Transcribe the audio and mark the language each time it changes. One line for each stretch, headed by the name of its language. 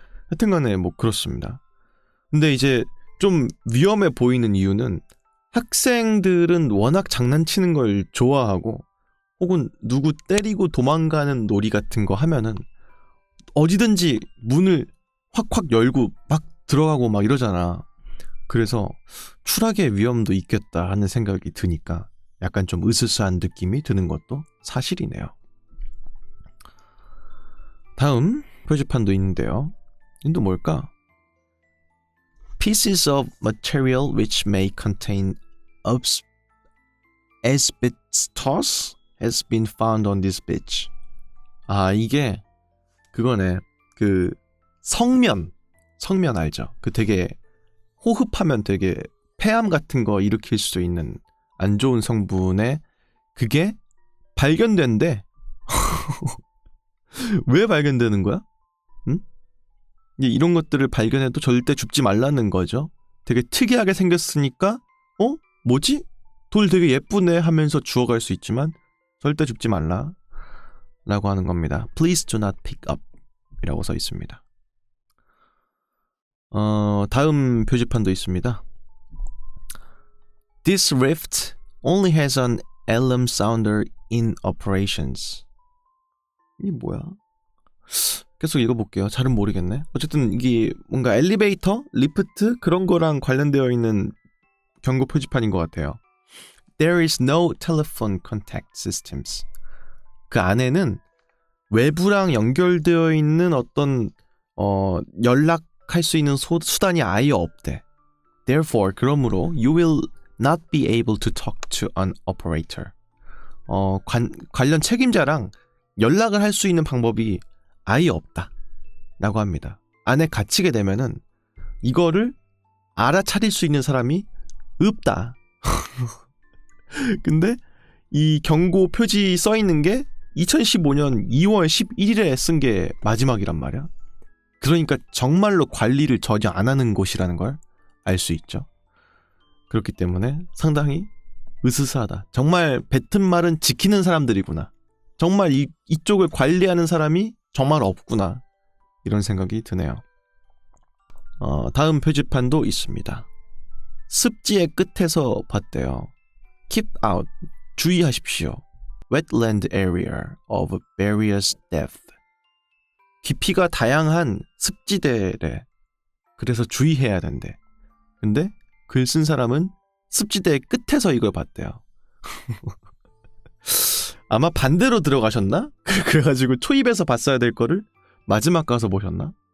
Korean: 하여튼간에 뭐 그렇습니다. 근데 이제 좀 위험해 보이는 이유는 학생들은 워낙 장난치는 걸 좋아하고, 혹은 누구 때리고 도망가는 놀이 같은 거 하면은 어디든지 문을 확확 열고 막 들어가고 막 이러잖아. 그래서 추락의 위험도 있겠다 하는 생각이 드니까 약간 좀 으스스한 느낌이 드는 것도 사실이네요. 다음 표지판도 있는데요. 이건 또 뭘까?
English: Pieces of material which may contain asbestos has been found on this beach.
Korean: 이게 그거네. 그 성면 알죠? 그 되게 호흡하면 되게 폐암 같은 거 일으킬 수 있는 안 좋은 성분에 그게 발견된대. 왜 발견되는 거야? 응? 이런 것들을 발견해도 절대 줍지 말라는 거죠. 되게 특이하게 생겼으니까 뭐지? 돌 되게 예쁘네 하면서 주워갈 수 있지만 절대 줍지 말라 라고 하는 겁니다.
English: Please do not pick up
Korean: 이라고 써 있습니다. 다음 표지판도 있습니다.
English: This rift only has an alarm sounder in operations.
Korean: 이게 뭐야? 계속 읽어볼게요. 잘은 모르겠네. 어쨌든 이게 뭔가 엘리베이터, 리프트 그런 거랑 관련되어 있는 경고 표지판인 것 같아요.
English: There is no telephone contact systems.
Korean: 그 안에는 외부랑 연결되어 있는 어떤 연락할 수 있는 수단이 아예 없대.
English: Therefore, 그러므로 you will not be able to talk to an operator.
Korean: 관련 책임자랑 연락을 할 수 있는 방법이 아예 없다 라고 합니다. 안에 갇히게 되면은 이거를 알아차릴 수 있는 사람이 없다. 근데 이 경고 표지 써 있는 게 2015년 2월 11일에 쓴 게 마지막이란 말이야. 그러니까 정말로 관리를 전혀 안 하는 곳이라는 걸 알 수 있죠. 그렇기 때문에 상당히 으스스하다. 정말 뱉은 말은 지키는 사람들이구나. 정말 이쪽을 관리하는 사람이 정말 없구나. 이런 생각이 드네요. 다음 표지판도 있습니다. 습지의 끝에서 봤대요.
English: Keep out.
Korean: 주의하십시오.
English: Wetland area of various depth.
Korean: 깊이가 다양한 습지대래. 그래서 주의해야 된대. 근데 글 쓴 사람은 습지대의 끝에서 이걸 봤대요. 아마 반대로 들어가셨나? 그래가지고 초입에서 봤어야 될 거를 마지막 가서 보셨나?